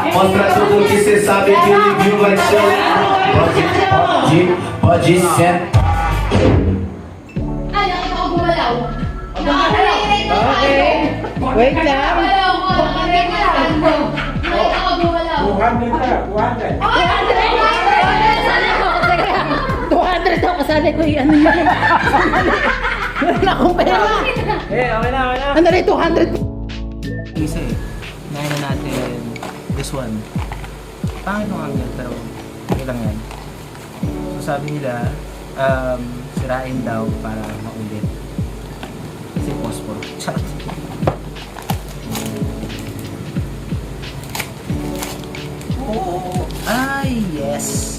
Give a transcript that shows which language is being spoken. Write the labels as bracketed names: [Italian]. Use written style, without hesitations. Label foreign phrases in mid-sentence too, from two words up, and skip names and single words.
[Portuguese] Mostra tudo que cê sabe que ele viu, vai te pode ser. [Filipino] Ay, nakita ko gumalaw. Okay. Wait lang. Gumalaw ko. Nakita ko gumalaw. 200. 200 daw kasali ko yung ano yun. Wala akong pera. Okay na. Ano rin, 200? Isa eh. Ngayon na natin [English] this one. [Filipino] Pangit nung angle, pero okay lang yan. So sabi nila, sirain daw para maulit. Kasi phosphor. Charot. Oh, ay, yes.